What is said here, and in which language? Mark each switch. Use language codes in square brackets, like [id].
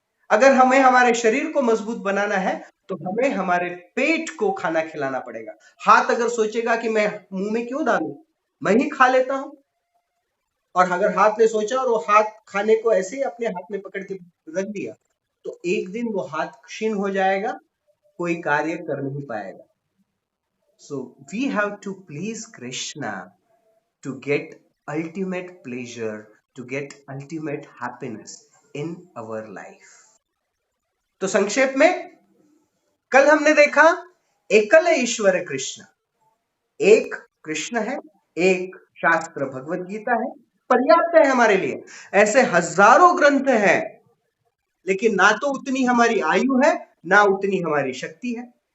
[hi] अगर हमें हमारे शरीर को मजबूत बनाना है, तो हमें हमारे पेट को खाना खिलाना पड़ेगा। हाथ अगर सोचेगा कि मैं मुंह में क्यों डालूं, मैं ही खा लेता हूं, और अगर हाथ ने सोचा और वो हाथ खाने को ऐसे ही अपने हाथ में पकड़ के रख दिया, तो एक दिन वो हाथ क्षीण हो जाएगा, कोई कार्य कर नहीं पाएगा. [en] So we have to please Krishna to get ultimate pleasure, to get ultimate happiness in our life. [hi] तो संक्षेप में कल हमने देखा एकल ईश्वर कृष्ण, एक कृष्ण है, एक शास्त्र भगवत गीता है, पर्याप्त है हमारे लिए. ऐसे हजारों ग्रंथ हैं, लेकिन ना तो उतनी हमारी आयु है, ना उतनी हमारी शक्ति है.